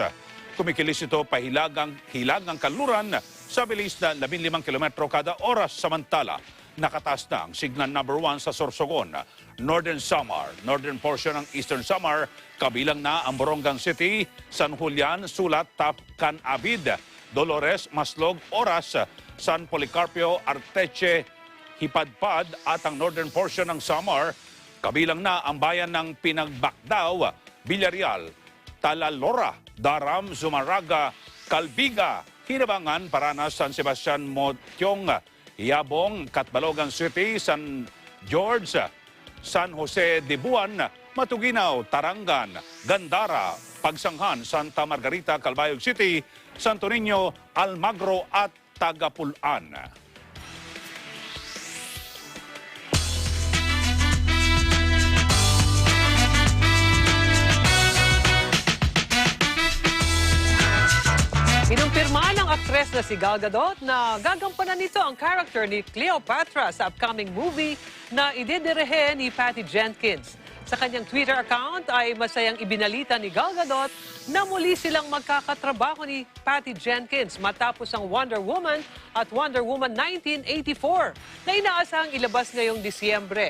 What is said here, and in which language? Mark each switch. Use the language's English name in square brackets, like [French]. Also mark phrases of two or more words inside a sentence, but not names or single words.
[Filipino] Kumikilis ito pahilagang kanluran sa bilis na 15 kilometro kada oras. Samantala, nakataas na ang [English] signal number 1 [Filipino] sa Sorsogon, Northern Samar, [English] northern portion [Filipino] ng Eastern Samar, kabilang na ang Borongan City, San Julian, Sulat, Tapcan Abid, Dolores, Maslog, Oras, San Policarpio, Arteche, Hipadpad at ang [English] northern portion [Filipino] ng Samar, kabilang na ang bayan ng Pinagbakdaw, Villarreal, Talalora, Daram, Zumaraga, Calbiga, Hinabangan, Paranas, San Sebastian, Motyong, Yabong, Catbalogan City, San George, San Jose de Buan, Matuginaw, Tarangan, Gandara, Pagsanghan, Santa Margarita, Calbayog City, Santo Niño, Almagro at Tagapulan. Inumpirma ng aktres na si Gal Gadot na gagampanan nito ang character ni Cleopatra sa [English] upcoming movie [Filipino] na idedirehe ni Patty Jenkins. Sa kanyang Twitter account ay masayang ibinalita ni Gal Gadot na muli silang magkakatrabaho ni Patty Jenkins matapos ang Wonder Woman at Wonder Woman 1984 na inaasahang ilabas ngayong Disyembre.